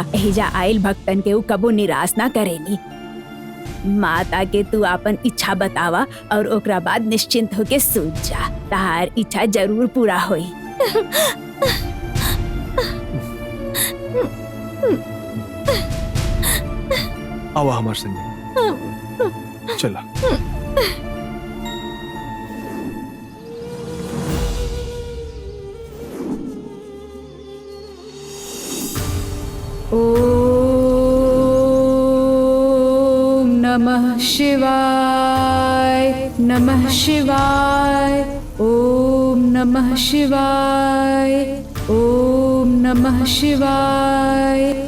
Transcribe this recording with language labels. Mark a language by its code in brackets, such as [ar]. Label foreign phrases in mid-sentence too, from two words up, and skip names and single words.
[bho] एहिजा आइल भक्तन के ऊ कबो निराश ना करेनी। माता के तू अपन इच्छा बतावा और ओकरा बाद निश्चिंत होके सूझ जा। तहार इच्छा जरूर पूरा होई। आवा हमार संगे चला। [sa] नमः शिवाय नमः शिवाय ओम नमः शिवाय ओम नमः शिवाय